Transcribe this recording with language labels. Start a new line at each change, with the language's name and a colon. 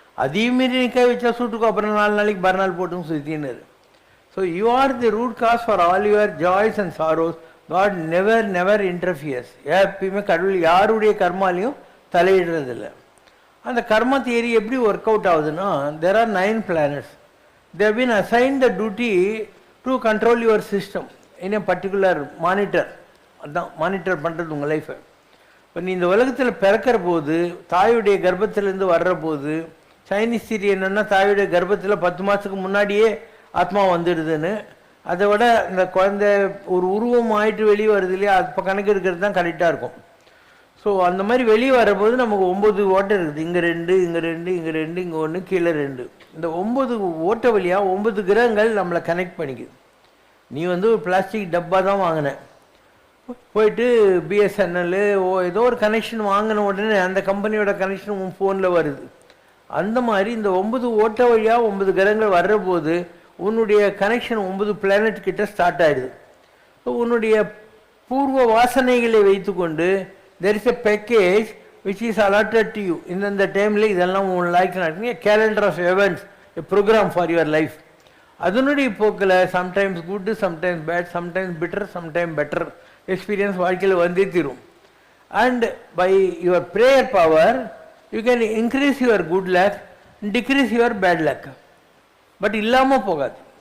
Tamil: அதையும் மீறி நீ கை வச்சா சுட்டுக்கோ, அப்புறம் 4 நாளைக்கு மறுநாள் போட்டும் சுற்றின்னு.
English: So you are the root cause for all your joys and sorrows. God never interferes.
Tamil: எப்பயுமே கடவுள் யாருடைய கர்மாலையும் தலையிடுறதில்லை. அந்த கர்மா தியரி எப்படி ஒர்க் அவுட் ஆகுதுன்னா,
English: There are 9 planets. They have been assigned the duty to control your system in a particular monitor.
Tamil: அதான் monitor பண்ணுறது உங்கள் லைஃப்பை. இப்போ நீ இந்த உலகத்தில் பிறக்கிற போது, தாயுடைய கர்ப்பத்திலேருந்து வர்ற போது, சைனீஸ் தியரி என்னென்னா தாயுடைய கர்ப்பத்தில் 10 மாதத்துக்கு முன்னாடியே ஆத்மா வந்துடுதுன்னு. அதை விட இந்த குழந்தை ஒரு உருவம் ஆகிட்டு வெளியே வருது இல்லையா, அப்போ கணக்கு எடுக்கிறது தான் கரெக்டாக இருக்கும். ஸோ அந்த மாதிரி வெளியே வரபோது நமக்கு 9 ஓட்டை இருக்குது. இங்கே 2, இங்கே 2, இங்கே 2, இங்கே 1, கீழே 2. இந்த 9 ஓட்டை வழியாக 9 கிரகங்கள் நம்மளை கனெக்ட் பண்ணிக்குது. நீ வந்து ஒரு பிளாஸ்டிக் டப்பா தான் வாங்கின, போயிட்டு பிஎஸ்என்எல் ஏதோ ஒரு கனெக்ஷன் வாங்கின உடனே அந்த கம்பெனியோட கனெக்ஷன் உன் ஃபோனில் வருது. அந்த மாதிரி இந்த 9 ஓட்டை வழியாக 9 கிரகங்கள் வர்ற போது உன்னுடைய கனெக்ஷன் 9 பிளானட் கிட்ட ஸ்டார்ட் ஆகிடுது. ஸோ உன்னுடைய பூர்வ வாசனைகளை வைத்து கொண்டு
English: there is a package which is allotted to you.
Tamil: இந்த டைமில் இதெல்லாம் உன் லைஃப் நடக்குங்க.
English: Calendar of events, a program for your life.
Tamil: அதனுடைய போக்கில்
English: sometimes good, sometimes bad, sometimes bitter, sometimes better
Tamil: experience வாழ்க்கையில் வந்தே தீரும்.
English: And by your prayer power you can increase your good luck, decrease your bad luck. But
Tamil: இல்லாமல் போகாது.